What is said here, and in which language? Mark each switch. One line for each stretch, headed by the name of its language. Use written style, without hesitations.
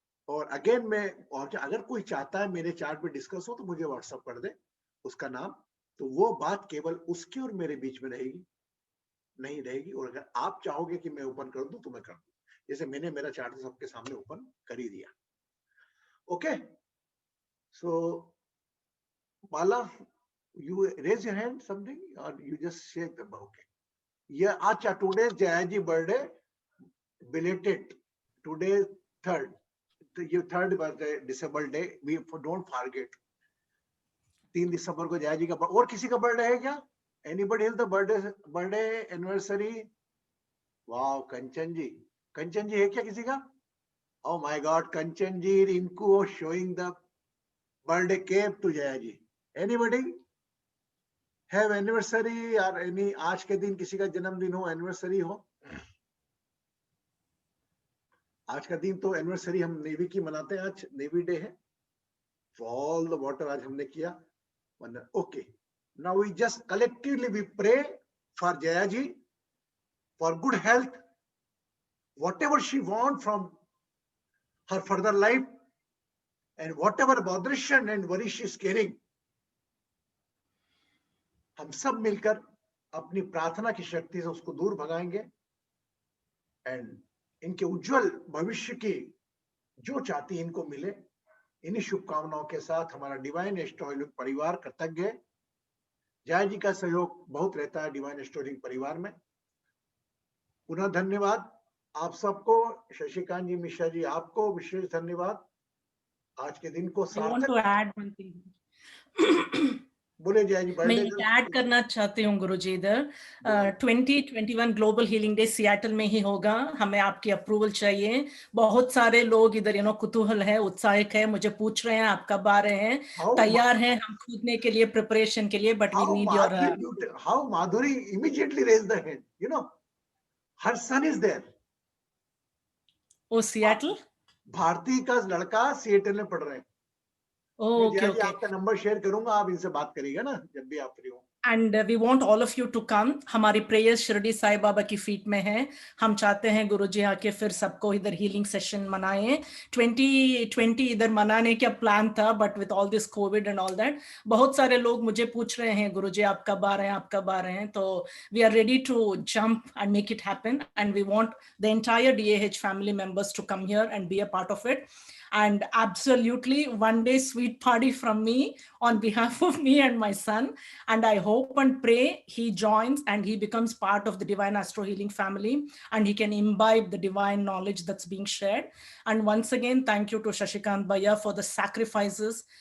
Hindi: और अगेन मैं और अगर कोई चाहता है मेरे चार्ट पे डिस्कस हो तो मुझे व्हाट्सएप कर दे उसका नाम. तो वो बात केवल उसके और मेरे बीच में रहेगी, नहीं रहेगी. और अगर आप चाहोगे कि मैं ओपन कर दूं तो मैं कर दूं. जैसे मैंने मेरा चार्ट सबके सामने ओपन कर ही दिया.
English: Okay. So Bala, you raise your hand something or you just shake the okay. Yeah, acha, today's Jayaji birthday, belated. Today 3rd. Your 3rd birthday, December day. We don't forget.
Hindi: 3 दिसंबर को जयाजी का. और किसी का birthday है क्या?
English: Anybody else the birthday anniversary? Wow, Kanchan ji. Kanchan ji
Hindi: है क्या किसी का?
English: Oh my God, Kanchan ji, Rinku showing the birthday cake to Jayaji. Anybody have anniversary or any
Hindi: आज के दिन किसी का जन्मदिन हो, anniversary हो? आज का दिन तो anniversary हम नेवी की मनाते हैं. आज नेवी डे है.
English: For all the water
Hindi: आज हमने किया.
English: Okay. Now we just collectively we pray for Jayaji for good health, whatever she wants from her further life, and whatever botheration and worry she is carrying.
Hindi: हम सब मिलकर अपनी प्रार्थना की शक्ति से उसको दूर भगाएंगे. एंड इनके उज्जवल भविष्य की जो चाहती इनको मिले. इन्हीं शुभकामनाओं के साथ हमारा डिवाइन एस्ट्रोलॉजिक परिवार कृतज्ञ है. जय जी का सहयोग बहुत रहता है डिवाइन एस्ट्रोलॉजिक परिवार में. पुनः धन्यवाद आप सबको. शशिकांत जी, मिश्रा जी, आपको विशेष धन्यवाद. आज के दिन को
English: I want to add one thing.
Hindi: बोले जय जी, मैं बर्थडे एक ऐड करना चाहती हूँ गुरुजी इधर 2021 ग्लोबल हीलिंग डे सियाटल में ही होगा। हमें आपकी अप्रूवल चाहिए। बहुत सारे लोग इधर कुतूहल है, उत्साहित है, मुझे पूछ रहे हैं आप कब आ रहे हैं। तैयार हैं हम कूदने के लिए, प्रिपरेशन के लिए,
English: But we need your how Madhuri immediately raised the hand, her son is there.
Hindi: O Seattle. Bharti का लड़का सिएटल में पढ़ रहे हैं। मैं
English: okay
Hindi: जय जी
English: Okay.
Hindi: आपका नंबर शेयर करूंगा, आप इनसे बात करिएगा ना जब भी आप फ्री हो।
English: And we want all of you to come.
Hindi: हमारी प्रेयर्स शिरडी साई बाबा की फीट में है। हम चाहते हैं गुरुजी आके फिर सबको इधर हीलिंग सेशन मनाएं।
English: 2020
Hindi: इधर मनाने का प्लान था,
English: but with all this covid and all that
Hindi: बहुत सारे लोग मुझे पूछ रहे हैं
English: गुरुजी आप कब आ रहे हैं, आप कब आ रहे हैं। तो we are ready to jump and make it happen, and we want the entire DAH family members to come here and be a part of it. And absolutely one day sweet party from me on behalf of me and my son. And I hope and pray he joins and he becomes part of the Divine Astro Healing family, and he can imbibe the divine knowledge that's being shared. And once again, thank you to Shashikant Bhaiya for the sacrifices.